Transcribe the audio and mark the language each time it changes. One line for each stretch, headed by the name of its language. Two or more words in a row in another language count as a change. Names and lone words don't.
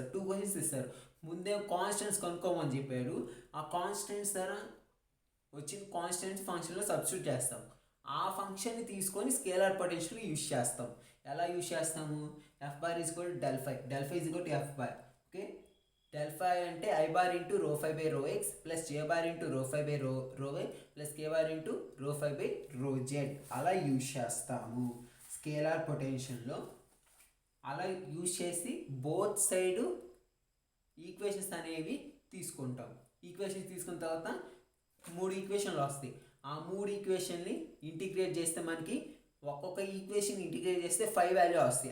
Telugu: 2 క్వశ్చన్స్ ఇస్తారు. ముందే కాన్స్టెంట్స్ కనుక్కోమని చెప్పారు. ఆ కాన్స్టెంట్స్ ద్వారా వచ్చిన కాన్స్టెంట్స్ ఫంక్షన్లో సబ్స్టిట్యూట్ చేస్తాం. ఆ ఫంక్షన్ని తీసుకొని
English: scalar potential use
Telugu: చేస్తాం. ఎలా యూజ్ చేస్తాము? F⁻ = ∇φ. ∇φ = F⁻.
English: ఓకే, ∇φ అంటే I bar into ρ5/ρx plus J bar into ρ5/ρy plus K bar into ρ5/ρz.
Telugu: అలా యూజ్ చేస్తాము స్కేలార్ పొటెన్షియల్లో. అలా యూజ్ చేసి
English: both side equations
Telugu: అనేవి తీసుకుంటాం. ఈక్వేషన్స్ తీసుకున్న తర్వాత 3 ఈక్వేషన్లు వస్తాయి. ఆ 3 ఈక్వేషన్ని ఇంటిగ్రేట్ చేస్తే మనకి ఒక్కొక్క ఈక్వేషన్ ఇంటిగ్రేట్ చేస్తే 5 వాల్యూ వస్తాయి.